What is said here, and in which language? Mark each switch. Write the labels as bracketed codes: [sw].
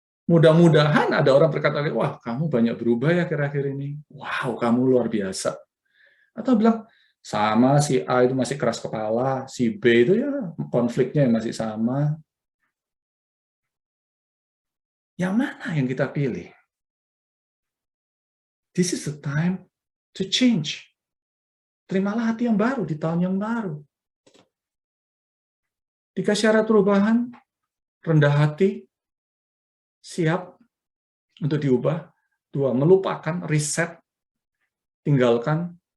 [id] Mudah-mudahan ada orang berkata, wah kamu banyak berubah ya akhir-akhir ini. Wow, kamu luar biasa. Atau bilang, sama si A itu masih keras kepala, si B itu ya konfliknya masih sama. Yang mana yang kita pilih? [en] This is the time to change. [id] Terimalah hati yang baru di tahun yang baru. 3 syarat perubahan, rendah hati, siap untuk diubah. 2, melupakan, reset, tinggalkan.